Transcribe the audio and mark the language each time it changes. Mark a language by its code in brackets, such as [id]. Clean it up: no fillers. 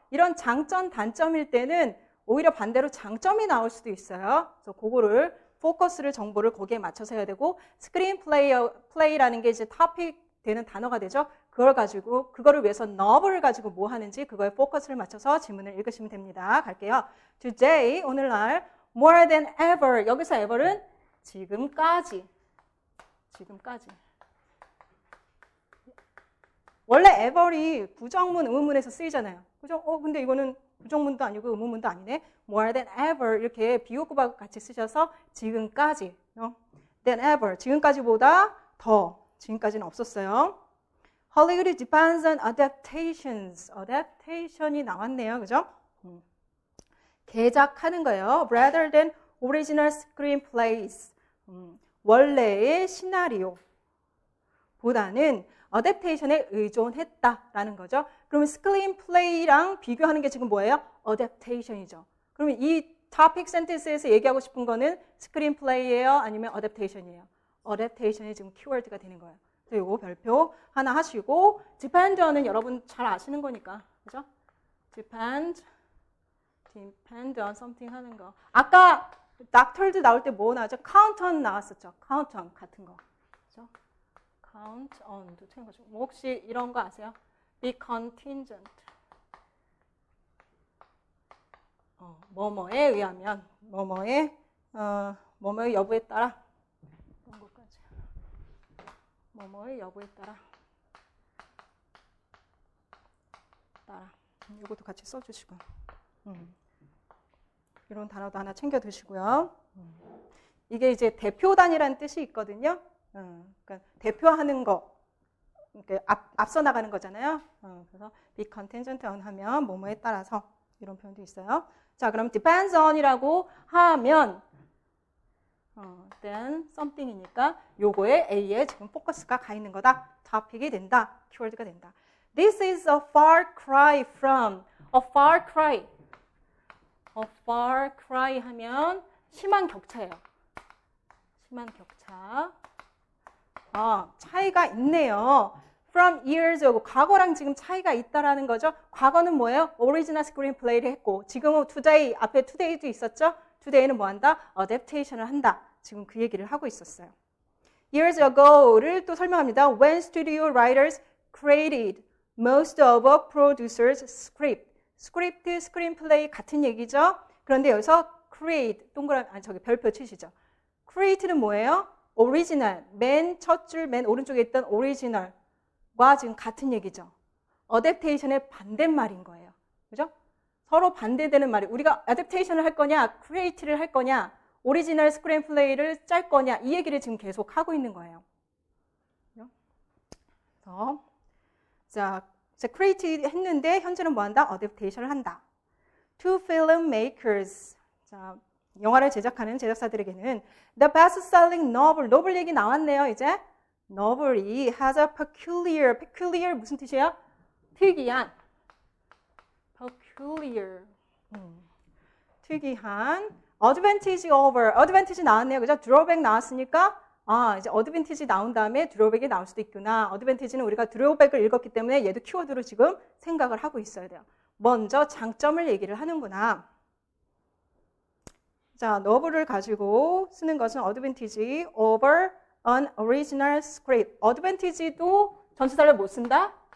[ko] 이런 장점, 단점일 때는 오히려 반대로 장점이 나올 수도 있어요. 그래서 그거를 포커스를 정보를 거기에 맞춰서 해야 되고 스크린 플레이라는 게 이제 토픽 되는 단어가 되죠. 그거를 위해서 novel을 가지고 뭐 하는지 그거에 포커스를 맞춰서 지문을 읽으시면 됩니다. 갈게요. [en] Today, [ko] 오늘날 [en] more than ever. [ko] 여기서 ever은 지금까지. 원래 ever이 부정문, 의문문에서 쓰이잖아요. 그죠? 근데 이거는 부정문도 아니고 의문문도 아니네. more than ever 이렇게 비교급하고 같이 쓰셔서 지금까지. than ever. 지금까지보다 더. 지금까지는 없었어요. [en] Hollywood depends on adaptations. [ko] adaptation이 나왔네요. 그죠? 개작하는 거예요. [en] rather than original screenplays. [ko] 원래의 시나리오 보다는 어댑테이션에 의존했다라는 거죠. 그러면 스크린플레이랑 비교하는 게 지금 뭐예요? 어댑테이션이죠. 그러면 이 토픽 센텐스에서 얘기하고 싶은 거는 스크린플레이예요? 아니면 어댑테이션이에요? 어댑테이션이 지금 키워드가 되는 거예요. 그래서 이거 별표 하나 하시고 depend on은 여러분 잘 아시는 거니까. 그죠? [en] depend on something 하는 거. [ko] 아까 닥터드 나올 때 뭐 나왔죠? count on 나왔었죠. count on 같은 거. 그죠? count on도 틀린 거죠. 뭐 혹시 이런 거 아세요? be contingent. 뭐뭐에 의하면 뭐뭐의 여부에 따라 이런 것까지. 뭐뭐의 여부에 따라. 이것도 같이 써주시고. 이런 단어도 하나 챙겨 두시고요. 이게 이제 대표단이라는 뜻이 있거든요. 그러니까 대표하는 거, 그러니까 앞서 나가는 거잖아요. 그래서 be contingent on 하면 뭐뭐에 따라서 이런 표현도 있어요. 자, 그럼 depends on이라고 하면 then something이니까 요거에 A에 지금 포커스가 가 있는 거다. topic이 된다. 키워드가 된다. [en] This is a far cry from a far cry. [ko] a far cry 하면 심한 격차예요. 심한 격차. 차이가 있네요. [en] From years ago. [ko] 과거랑 지금 차이가 있다라는 거죠. 과거는 뭐예요? Original screenplay를 했고 지금은 today, 앞에 today도 있었죠? today는 뭐 한다? adaptation을 한다. 지금 그 얘기를 하고 있었어요. [en] Years ago [ko] 를 또 설명합니다. [en] When studio writers created most of a producer's script. [ko] 스크립트, 스크린플레이 같은 얘기죠. 그런데 여기서 create, 별표 치시죠. create는 뭐예요? 오리지널, 맨 첫 줄, 맨 오른쪽에 있던 오리지널과 지금 같은 얘기죠. 어댑테이션의 반대말인 거예요. 그죠? 서로 반대되는 말이 우리가 adaptation을 할 거냐, create를 할 거냐, 오리지널 스크린플레이를 짤 거냐 이 얘기를 지금 계속 하고 있는 거예요. 그래서 자, create 했는데 현재는 뭐 한다? adaptation을 한다. [en] To filmmakers. [ko] 자, 영화를 제작하는 제작사들에게는 [en] the best-selling novel. [ko] novel 얘기 나왔네요. [en] 이제 novel이 has a peculiar. [ko] peculiar 무슨 뜻이에요? 특이한. peculiar. 특이한. [en] advantage over. [ko] advantage 나왔네요. 그죠? drawback 나왔으니까 이제 advantage 나온 다음에 drawback이 나올 수도 있구나. advantage는 우리가 drawback을 읽었기 때문에 얘도 키워드로 지금 생각을 하고 있어야 돼요. 먼저 장점을 얘기를 하는구나. 자, novel을 가지고 쓰는 것은 [en] advantage over an original script. [ko] advantage도 전치사를 못 쓴다?